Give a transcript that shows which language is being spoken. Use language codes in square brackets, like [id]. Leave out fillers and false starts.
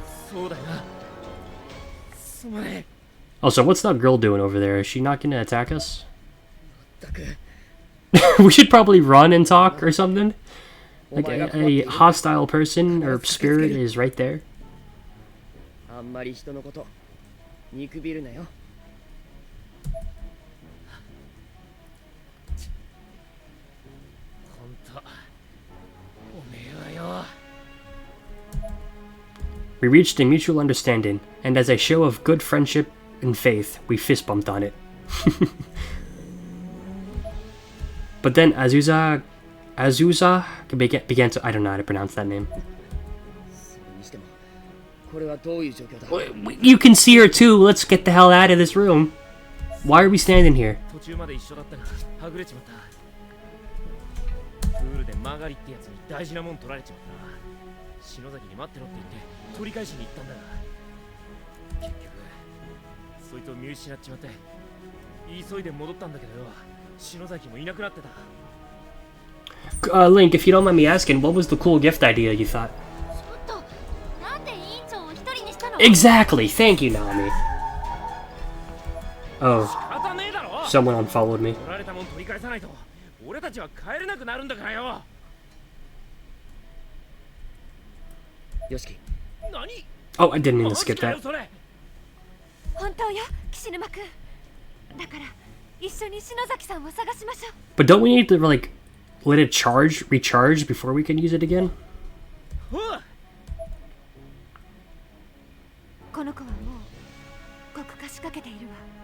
[ja] そうだよなすまね [en] Also, what's that girl doing over there? Is she not gonna attack us? [ja] ったく。 [en] We should probably run and talk or something. Like a hostile person or spirit is right there. [ja] あんまり人のこと見くびるなよ。 [en] We reached a mutual understanding, and as a show of good friendship and faith, we fist bumped on it. But then Azusa began to, I don't know how to pronounce that name. [ja] それにしてもこれはどういう状況だ？ [en] You can see her too. Let's get the hell out of this room. Why are we standing here? [ja] 途中まで一緒だったがはぐれちまったプールで曲がりってやつに大事なもん取られちまったな篠崎に待ってろって言って取り返しに行ったんだが結局そいつを見失っちまって急いで戻ったんだけどよ篠崎もいなくなってた [en] Link, if you don't mind me asking, what was the cool gift idea you thought? [ja] ちょっとなんで委員長を一人にしたの？ [en] Exactly. Thank you, Naomi. Oh, [ja] 仕方ねえだろ [en] someone unfollowed me. [ja] 取られたもん取り返さないと俺たちは帰れなくなるんだからよヨシキ。何 [en] Oh, I didn't mean to skip that. [ja] それ本当よ岸沼くん。だから一緒に篠崎さんを探しましょう。 [en] But don't we need to like let it recharge before we can use it again? [ja] この子はもう極化しかけているわ。